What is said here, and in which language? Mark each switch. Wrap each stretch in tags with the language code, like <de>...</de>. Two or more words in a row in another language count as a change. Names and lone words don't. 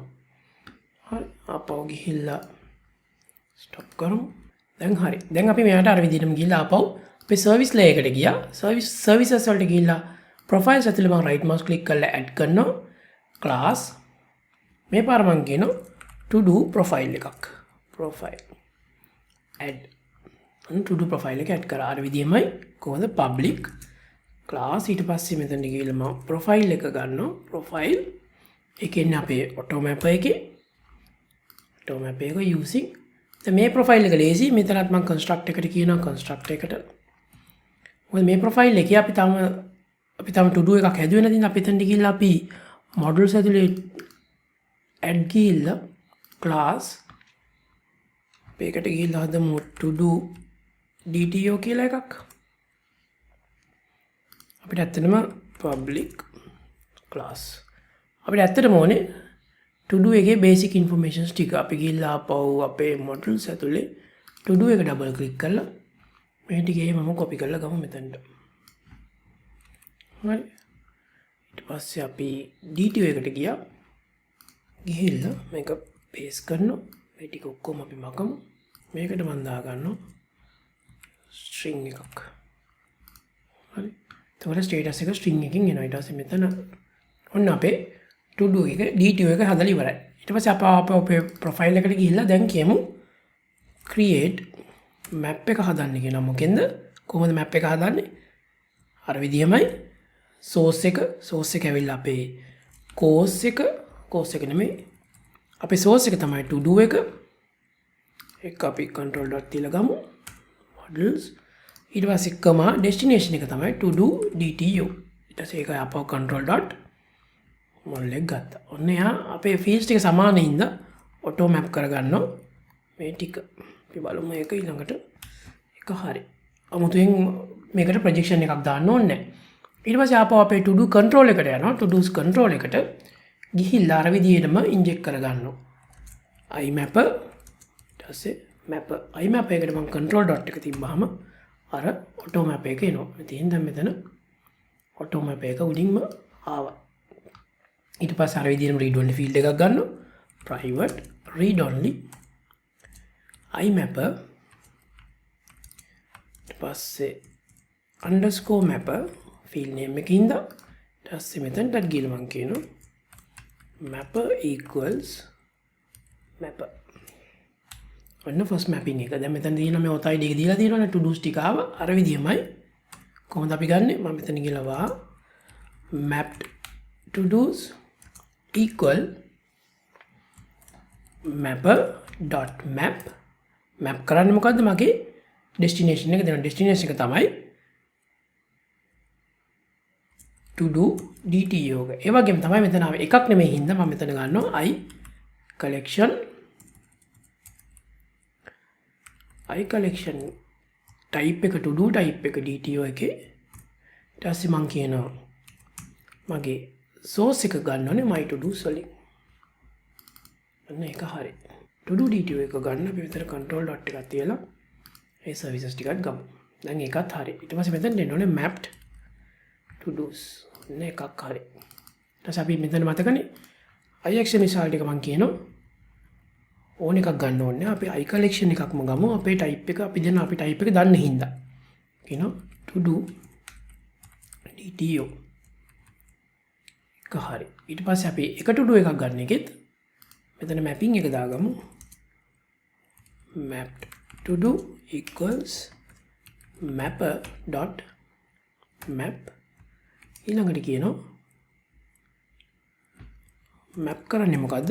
<si>හරි. ආපහු ගිහිල්ලා stop කරමු. දැන් හරි. දැන් අපි මෙයාට අර විදිහටම ගිහිල්ලා ආපහු අපේ</si> <en>service layer</en> <si>එකට ගියා. services වලට ගිහිල්ලා profiles ඇතුළේ මම</si> <en>right mouse click</en> <si>කරලා add කරනවා class. මේ පාර මම කියනවා</si> <en>to do profile</en> <si>එකක්.</si> <en>profile add. to do profile</en> <si>එක add කරා. අර විදිහමයි කොහොමද</si> <en>public class</en> <si>ඊට පස්සේ මෙතන ගිහලා මම profile එක ගන්නවා. profile එකෙන් අපේ</si> <en>auto mapper</en> <si>එකේ</si> <en>auto mapper</en> <si>එක using දැන් මේ profile එක ලේසි. මෙතනත් මම construct එකට කියනවා construct එකට. මොකද මේ profile එකේ අපි තම</si> <en>to do</en> <si>එකක් හැදුවේ නැතිනම් අපි එතනට ගිහලා අපි modules ඇතුලේ add ගිහලා class මේකට ගිහලා හදමු</si> <en>to do dto</en> <si>කියලා එකක්. අපිට ඇත්තටම</si> <en>public class</en> <si>අපිට ඇත්තටම ඕනේ</si> <en>to do</en> <si>එකේ</si> <en>basic informations</en> <si>ටික. අපි ගිහලා ආපහු අපේ modules ඇතුලේ</si> <en>to do</en> <si>එක</si> <en>double click</en> <si>කරලා මේ ටිකේ මම copy කරලා ගමු මෙතනට. හරි. ඊට පස්සේ අපි dto එකට ගියා. ගිහිල්ලා මේක paste කරනවා. මේ ටික ඔක්කොම අපි මකමු. මේකට මම දා ගන්නවා string එකක්. හරි. එතකොට status එක string එකකින් එනවා. ඊට පස්සේ මෙතන ඔන්න අපේ</si> <en>to do</en> <si>එක dto එක හදලා ඉවරයි. ඊට පස්සේ අපේ profile එකට ගිහිල්ලා දැන් කියමු</si> <en>create map</en> <si>එක හදන්න කියනවා. මොකෙන්ද? කොහොමද map එක හදන්නේ? අර විදිහමයි source එක ඇවිල්ලා අපේ course එක නෙමෙයි අපේ source එක තමයි</si> <en>to do</en> <si>එක අපි</si> <en>control dot</en> <si>තියලා ගමු modules ඊට පස්සේ</si> <en>comma destination</en> <si>එක තමයි</si> <en>to do dto</en> <si>ඊට පස්සේ ඒක අපව</si> <en>control dot</en> <si>model එක ගත්තා. ඔන්න එහා අපේ fields ටික සමාන හින්දා</si> <en>auto map</en> <si>කරගන්නවා මේ ටික. අපි බලමු මේක ඊළඟට එක හරි. අමුතුවෙන් මේකට projection එකක් දාන්න ඕනේ නැහැ. ඊට පස්සේ ආපහු අපේ</si> <en>to do control</en> <si>එකට යනවා.</si> <en>to do's control</en> <si>එකට ගිහිල්ලා අර විදිහටම inject කරගන්නවා. imapper ඊට පස්සේ</si> <en>mapper imapper</en> <si>එකට මම</si> <en>control dot</en> <si>එක තිබ්බාම අර</si> <en>auto map</en> <si>එක එනවා. ඉතින් දැන් මෙතන</si> <en>auto map</en> <si>එක උඩින්ම ආවා. ඊට පස්සේ අර විදිහටම</si> <en>read only field</en> <si>එකක් ගන්නවා.</si> <en>private read only imapper</en> <si>ඊට පස්සේ</si> <en>underscore mapper field name</en> <si>එකකින් ඉඳලා ඊට පස්සේ මෙතනට ගිහලා මම කියනවා</si> <en>mapper equals mapper.</en> <si>ඔන්න</si> <en>first mapping</en> <si>එක. දැන් මෙතන තියෙනවා මේ</si> <en>auth id</en> <si>එක දීලා තියෙනවනේ</si> <en>to do's</en> <si>ටික ආව අර විදියමයි. කොහොමද අපි ගන්නෙ? මම මෙතන ගිහලා වා</si> <en>mapped to do's equal mapper.map map</en> <si>කරන්නේ මොකද්ද? මගේ destination එක දෙනවා. destination එක තමයි</si> <en>to do DTO</en> <si>එක. ඒ වගේම තමයි මෙතන ආවේ එකක් නෙමෙයි හින්දා මම මෙතන ගන්නවා</si> <en>I collection type</en> <si>එක</si> <en>to do type</en> <si>එක DTO එකේ. ඊට පස්සේ මම කියනවා මගේ source එක ගන්න ඕනේ</si> <en>my to do</en> <si>වලින්. අන්න ඒක හරි.</si> <en>to do DTO</en> <si>එක ගන්න අපි මෙතන</si> <en>control dot</en> <si>එකක් තියලා ඒ services ටිකත් ගමු. දැන් ඒකත් හරි. ඊට පස්සේ මෙතන දෙන්න ඕනේ</si> <en>mapped to do's.</en> <si>අන්න එකක් හරි. ඊට පස්සේ අපි මෙතන මතකනේ</si> <en>IXML result</en> <si>එක මම කියනවා ඕන එකක් ගන්න ඕනේ. අපි</si> <en>I collection</en> <si>එකක්ම ගමු. අපේ type එක අපි දෙන අපි type එක දන්නේ හින්දා. කියනවා</si> <en>to do DTO.</en> <si>එක හරි. ඊට පස්සේ අපි එක</si> <en>to do</en> <si>එකක් ගන්න එකෙත් මෙතන mapping එක දාගමු.</si> <en>mapped to do equals mapper.map.</en> <si>ඊළඟට කියනවා map කරන්නේ මොකද්ද?</si>